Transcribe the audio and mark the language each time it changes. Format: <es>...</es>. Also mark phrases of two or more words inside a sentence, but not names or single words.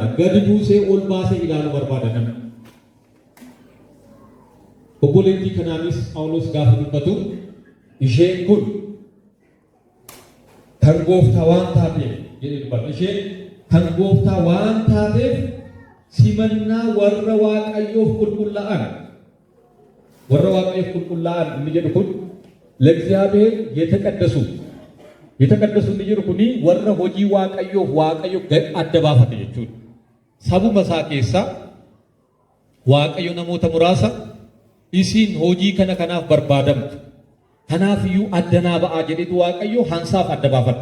<om>Gadi buusee ol baasee ilaaluu barbaada namni. Obboleettii kanaanis Phaawulos gaafa dubbatu isheen kun kan Gooftaa waan taateef jedhee dubbata. Isheen kan Gooftaa waan taateef simannaa warra Waaqayyoof qulqullaa'an. Warra Waaqayyoof qulqullaa'an inni jedhu kun</om> <am>ለእግዚአብሔር የተቀደሱ የተቀደሱ</am> <om>inni jedhu kuni warra hojii Waaqayyoof Waaqayyo adda baafate jechuudha. Sabuma isaa keessaa Waaqayyo namoota muraasa isin hojii kanaaf barbaadamtu. Kanaaf iyyuu addanaa ba'aa jedhetu Waaqayyo hansaaf adda baafata.</om>